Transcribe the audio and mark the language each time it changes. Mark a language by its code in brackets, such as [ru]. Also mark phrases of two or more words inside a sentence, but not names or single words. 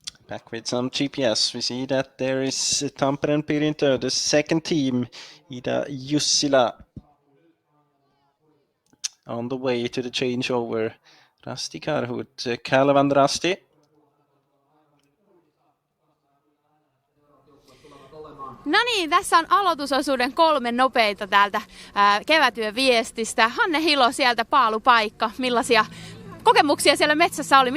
[en] Back with some GPS. We see that there is Tampereen Pirintö, the second team, Ida Jussila, on the way to the changeover. Rasti Karhut, Kalevan Rasti. [fi] No niin, tässä on aloitusosuuden 3 nopeita täältä Kevätyön viestistä. Hanne Hilo sieltä paalupaikka. Millaisia kokemuksia siellä metsässä oli?